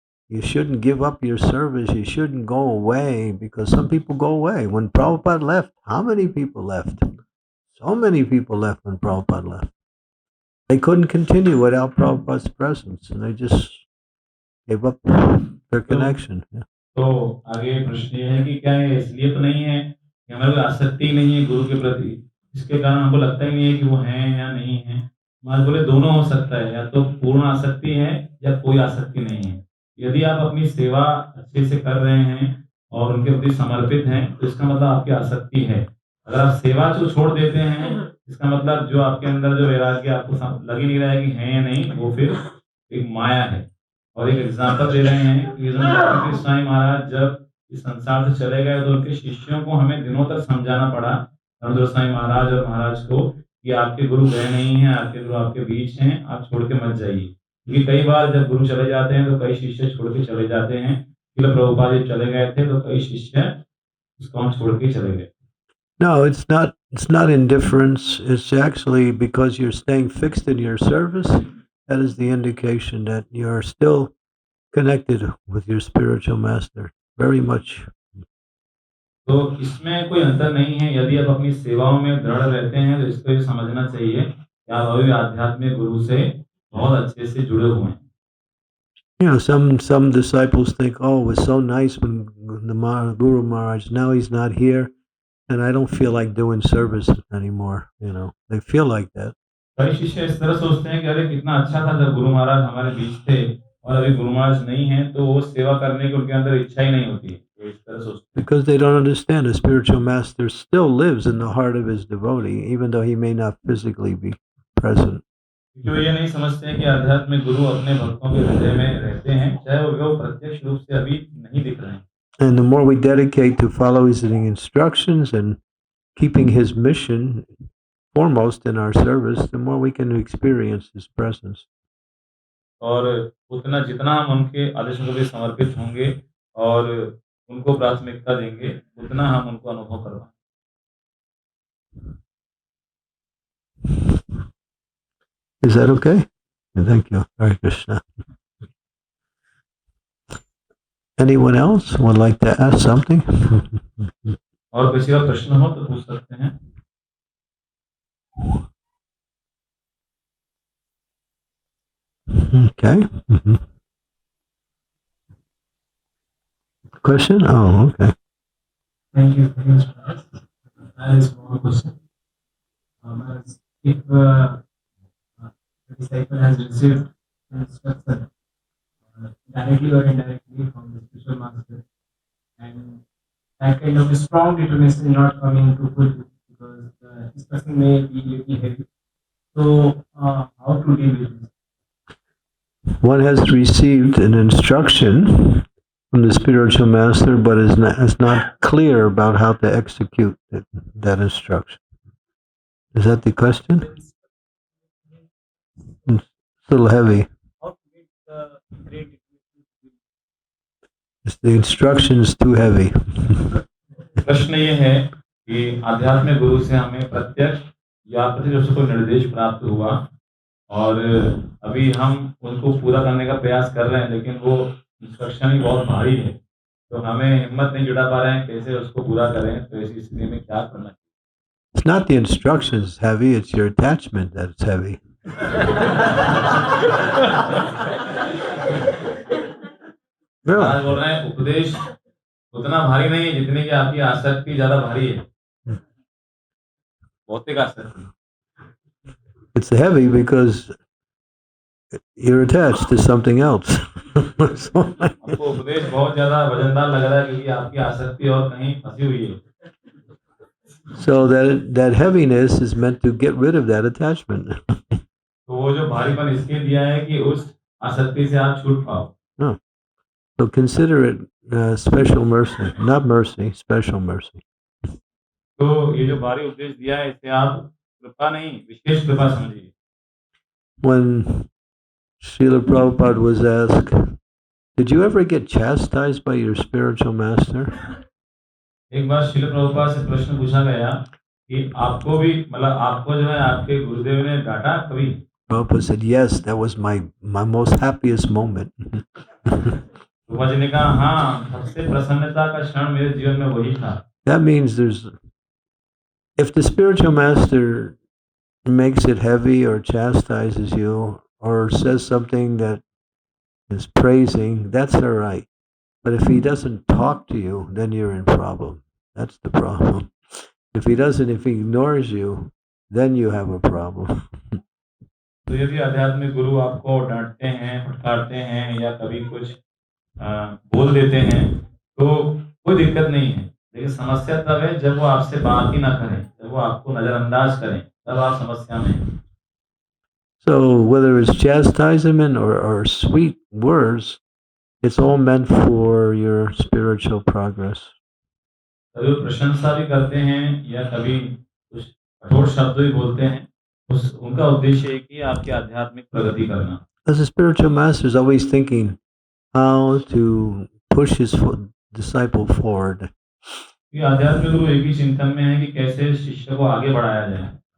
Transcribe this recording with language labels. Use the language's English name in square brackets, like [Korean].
[English] You shouldn't give up your service. You shouldn't go away, because some people go away. When Prabhupada left, how many people left? So many people left when Prabhupada left. They couldn't continue without Prabhupada's presence, and they just gave up their connection. Yeah. [Hindi] तो आगे प्रश्न ये है कि क्या ये इसलिए तो नहीं है कि हमारे को आसक्ति नहीं है गुरु के प्रति, इसके कारण हमको लगता ही नहीं है कि वो हैं या नहीं है? महाराज बोले दोनों हो सकता है, या तो पूर्ण आसक्ति है या कोई आसक्ति नहीं है। यदि आप अपनी सेवा अच्छे से कर रहे हैं और उनके प्रति समर्पित हैं, तो इसका मतलब आपकी आसक्ति है। अगर आप सेवा को छोड़ देते हैं, इसका मतलब जो आपके अंदर जो वैराग्य आपको लग ही नहीं रहा है कि है या नहीं, वो फिर एक माया है। और एक एग्जाम्पल दे रहे हैं कि स्वामी महाराज जब इस संसार से चले गए, तो उनके शिष्यों को हमें दिनों तक समझाना पड़ा, स्वामी महाराज और महाराज को, कि आपके गुरु गए नहीं हैं, आपके गुरु आपके बीच हैं, आप छोड़ के मत जाइए। क्योंकि कई बार जब गुरु चले जाते हैं तो कई शिष्य छोड़ के चले जाते हैं। प्रभुपाद जब चले गए थे तो कई शिष्य इस्कॉन छोड़ के चले गए। [English] No, it's not. It's not indifference. It's actually because you're staying fixed in your service. That is the indication that you're still connected with your spiritual master very much. [Hindi] तो इसमें कोई अंतर नहीं है। यदि आप अपनी सेवाओं में दृढ़ रहते हैं, तो इसको ये समझना चाहिए कि आप अभी आध्यात्मिक गुरु से बहुत अच्छे से जुड़े हुए हैं। [English] Some disciples think, oh, it was so nice when the Guru Maharaj, now he's not here, and I don't feel like doing service anymore. They feel like that. [Hindi] कई शिष्य इस तरह सोचते हैं कि अरे कितना अच्छा था जब गुरु महाराज हमारे बीच थे, और अभी गुरु महाराज नहीं है, तो वो सेवा करने की उनके अंदर इच्छा ही नहीं होती। इस तरह सोचते हैं। [English] Because they don't understand the spiritual master still lives in the heart of his devotee, even though he may not physically be present. [Hindi] जो ये नहीं समझते हैं कि आध्यात्मिक गुरु अपने भक्तों के हृदय में रहते हैं, चाहे वो प्रत्यक्ष रूप से अभी नहीं दिख रहे हैं। [English] And the more we dedicate to following his instructions and keeping his mission foremost in our service, the more we can experience his presence. [Hindi] और उतना जितना हम उनके आदेशों को भी समर्पित होंगे और उनको प्राथमिकता देंगे, उतना हम उनको अनुभव कर पाएंगे। [English] Is that okay? Thank you. Hare Krishna. Anyone else would like to ask something? [Hindi] और किसी का प्रश्न हो तो पूछ सकते हैं। [English] Okay. Question? Oh, okay. Thank you very much, Maharaj. That is one question. Maharaj, if the disciple has received instruction directly or indirectly from the spiritual master, and that kind of a strong determination is not coming to fulfill because the instruction may be little heavy. So, how to deal with this? One has received an instruction from the spiritual master, but is not clear about how to execute that instruction. Is that the question? It's a little heavy. How to get the great The instruction is too heavy. [Hindi] प्रश्न ये है कि आध्यात्मिक गुरु से हमें प्रत्यक्ष या प्रत्यक्ष कोई निर्देश प्राप्त हुआ और अभी हम उनको पूरा करने का प्रयास कर रहे हैं, लेकिन वो इंस्ट्रक्शन ही बहुत भारी है, तो हमें हिम्मत नहीं जुटा पा रहे हैं कैसे उसको पूरा करें। तो ऐसी स्थिति में क्या करना चाहिए? [English] It's not the instructions heavy, it's your attachment that's heavy. [Hindi] महाराज बोल रहे हैं उपदेश उतना भारी नहीं है जितनी कि आपकी आसक्ति ज्यादा भारी है, भौतिक आसक्ति। [English] It's heavy because you're attached to something else. [Hindi] आपको उपदेश बहुत ज्यादा वजनदार लग रहा है क्योंकि आपकी आसक्ति और कहीं फंसी हुई है। [English] So that heaviness is meant to get rid of that attachment. [Hindi] तो वो जो भारीपन इसके दिया है कि उस आसक्ति से आप छूट पाओ। [English] So consider it special mercy, not mercy, special mercy. [Hindi] तो ये जो भारी उपदेश दिया है इसे आप कृपा नहीं विशेष कृपा समझिए। [English] When Srila Prabhupada was asked, did you ever get chastised by your spiritual master? [Hindi] एक बार श्रील प्रभुपाद से प्रश्न पूछा गया कि आपको भी मतलब आपको जो है आपके गुरुदेव ने डांटा कभी? [English] Prabhupada said, yes, that was my most happiest moment. [Hindi] Prabhupada ji ने कहा हाँ, सबसे प्रसन्नता का क्षण मेरे जीवन में वही था। [English] That means if the spiritual master makes it heavy or chastises you or says something that is praising, that's all right. But if he doesn't talk to you, then you're in problem. That's the problem. If he ignores you, then you have a problem. [Hindi] तो यदि आध्यात्मिक गुरु आपको डांटते हैं, फटकारते हैं या कभी कुछ बोल देते हैं तो कोई दिक्कत नहीं है, लेकिन समस्या तब है जब वो आपसे बात ही ना करें, जब वो आपको नजरअंदाज करें, तब आप समस्या में हैं। [English] So whether it's chastisement or sweet words, it's all meant for your spiritual progress. [Hindi] कभी प्रशंसा भी करते हैं या कभी कुछ कठोर शब्द भी बोलते हैं, उनका उद्देश्य है कि आपकी आध्यात्मिक प्रगति करना। [English] As a spiritual master is always thinking how to push his disciple forward. [Hindi] ये आध्यात्मिक गुरु एक ही चिंतन में है कि कैसे शिष्य को आगे बढ़ाया जाए।